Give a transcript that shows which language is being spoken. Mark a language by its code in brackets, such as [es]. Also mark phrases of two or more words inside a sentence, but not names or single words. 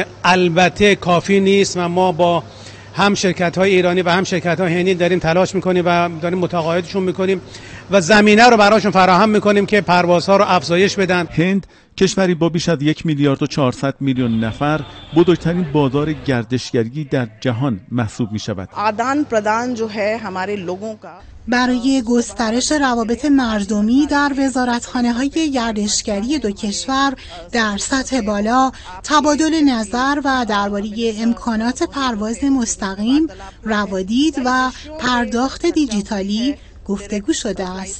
[fa] البته کافی نیست و ما با هم شرکت‌های ایرانی و هم شرکت‌های هندی داریم تلاش می‌کنیم و داریم متقاعدشون می‌کنیم و زمینه رو براشون فراهم می‌کنیم که پروازها رو افزایش بدن. هند کشوری با بیش از 1 میلیارد و 400 میلیون نفر بزرگترین بازار گردشگری در جهان محسوب می‌شود. [hi] आदान प्रदान जो है हमारे लोगों का [fa] برای گسترش روابط مردمی در وزارتخانه‌های گردشگری دو کشور در سطح بالا تبادل نظر و درباره امکانات پرواز مستقیم، روادید و پرداخت دیجیتالی گفتگو شده است.